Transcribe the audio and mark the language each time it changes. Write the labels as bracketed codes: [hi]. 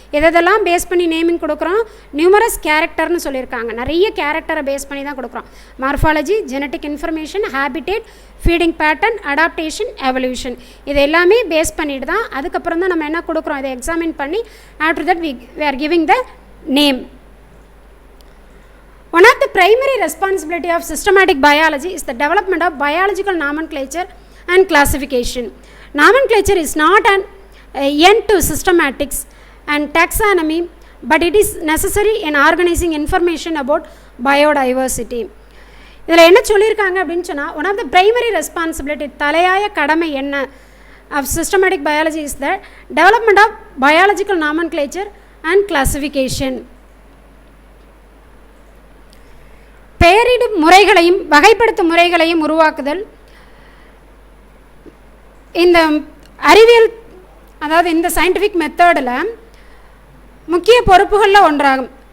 [ta] எதெல்லாம் பேஸ் பண்ணி நேமிங் கொடுக்குறோம், நியூமரஸ் கேரக்டர்னு சொல்லியிருக்காங்க, நிறைய கேரக்டரை பேஸ் பண்ணி தான் கொடுக்குறோம். Morphology, genetic information, habitat, feeding pattern, adaptation, evolution, இது எல்லாமே பேஸ் பண்ணிட்டு தான் அதுக்கப்புறம் தான் நம்ம என்ன கொடுக்குறோம், இதை எக்ஸாமின் பண்ணி after that [en] we are giving the name. One of the primary responsibility of systematic biology is the development of biological nomenclature and classification. Nomenclature is not an end to systematics and taxonomy, but it is necessary in organizing information about biodiversity. [ta] இதில் என்ன சொல்லியிருக்காங்க அப்படின்னு சொன்னால், [en] one of the primary responsibility, [ta] தலையாய கடமை என்ன [en] of systematic biology is the development of biological nomenclature and classification. [ta] பெயரிடும் முறைகளையும் வகைப்படுத்தும் முறைகளையும் உருவாக்குதல் இந்த அறிவியல், அதாவது இந்த சயின்டிஃபிக் மெத்தடில் முக்கிய பொறுப்புகளில் ஒன்றாகும்.